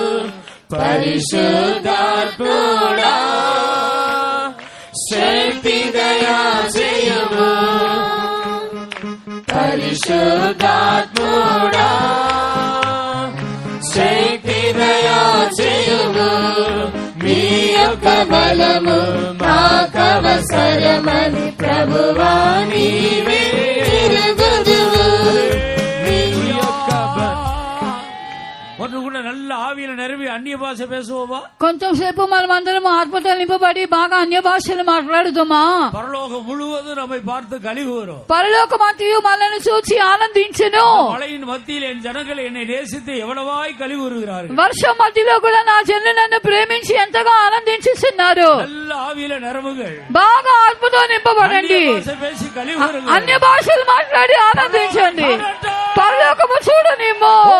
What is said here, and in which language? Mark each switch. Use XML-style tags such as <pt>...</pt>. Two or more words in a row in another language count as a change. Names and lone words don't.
<te>పరిశుద్ధాత్ముడా శక్తి దయా చేయుము, పరిశుద్ధాత్ముడా శక్తి దయా చేయుము, మీ యొక్క బలము మాకవసరమని ప్రభువా నీవే ఎరుగుదువు, మీ యొక్క</te> <ta>ஒன்று கூட நல்ல ஆவியில நிரம்பி அந்நிய பாஷை பேசுவோமா?</ta> <te>కొంచెంసేపు మనం అందరం ఆత్మతో నింపబడి బాగా అన్య భాషలు మాట్లాడుదామా?</te> <ta>பரலோகம் முழுவதும் நம்மை பார்த்து கலிகூரும்.</ta> <te>పరలోకమంతయు మనల్ని చూచి ఆనందించెను.</te> <ta>மழையின் மத்தியில் என் ஜனங்கள் என்னை நேசித்து எவ்வளவாய் கலிகூறுகிறார்கள்.</ta> <te>వర్షం మధ్యలో కూడా నా జనులు నన్ను ప్రేమించి ఎంతగా ఆనందించుతున్నారు.</te> <ta>நல்ல ஆவியில நிரம்புகள்,</ta> <te>బాగా ఆత్మతో నింపబడండి,</te> <ta>பேசி கலிகூறுங்கள்,</ta> <te>అన్య భాషలు మాట్లాడి ఆనందించండి. పరలోకము చూడనిమ్ము.</te>